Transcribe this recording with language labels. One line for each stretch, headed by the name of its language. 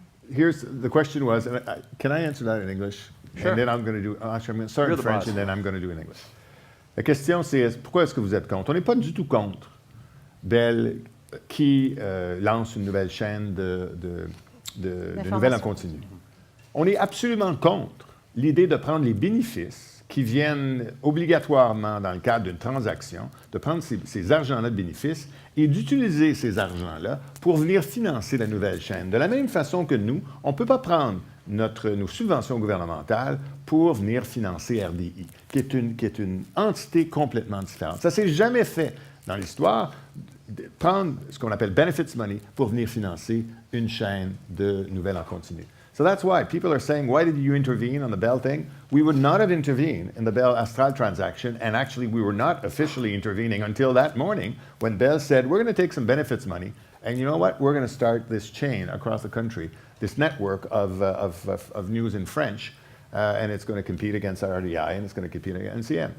English: Here's the question was, can I answer that in English? Sure. And then I'm going to do, actually I'm going to start You're in the French boss. and then I'm going to do in English.
French: La question c'est, pourquoi est-ce que vous êtes contre? On n'est pas du tout contre Bell qui lance une nouvelle chaîne de nouvelles en continu. On est absolument contre l'idée de prendre les bénéfices qui viennent obligatoirement dans le cadre d'une transaction, de prendre ces argents-là de bénéfices et d'utiliser ces argents-là pour venir financer la nouvelle chaîne. De la même façon que nous, on ne peut pas prendre nos subventions gouvernementales pour venir financer RDI, qui est une entité complètement différente. Ça ne s'est jamais fait dans l'histoire, de prendre ce qu'on appelle
English: benefits money
French: pour venir financer une chaîne de nouvelles en continu.
English: So that's why people are saying, why did you intervene on the Bell thing? We would not have intervened in the Bell Astral transaction, and actually we were not officially intervening until that morning when Bell said, we're going to take some benefits money, and you know what? We're going to start this chain across the country, this network of news in French, and it's going to compete against RDI, and it's going to compete against NCM.